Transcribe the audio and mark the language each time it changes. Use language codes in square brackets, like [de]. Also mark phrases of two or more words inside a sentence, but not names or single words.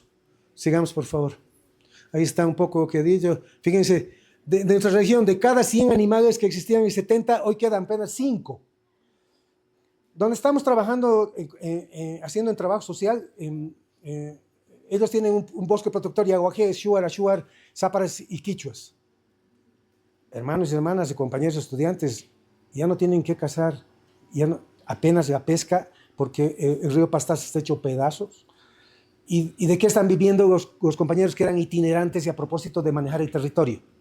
[es] Sigamos, por favor. Ahí está un poco lo que he dicho. Fíjense, de nuestra región, de cada 100 animales que existían en el 70, hoy quedan apenas 5. Donde estamos trabajando, haciendo en trabajo social, ellos tienen un bosque protector, yaguajé, shuar, ashuar, záparas y quichuas. Hermanos y hermanas y compañeros estudiantes, ya no tienen que cazar, ya no, apenas la pesca, porque el río Pastaza está hecho pedazos. ¿Y de qué están viviendo los compañeros que eran itinerantes y a propósito de manejar el territorio?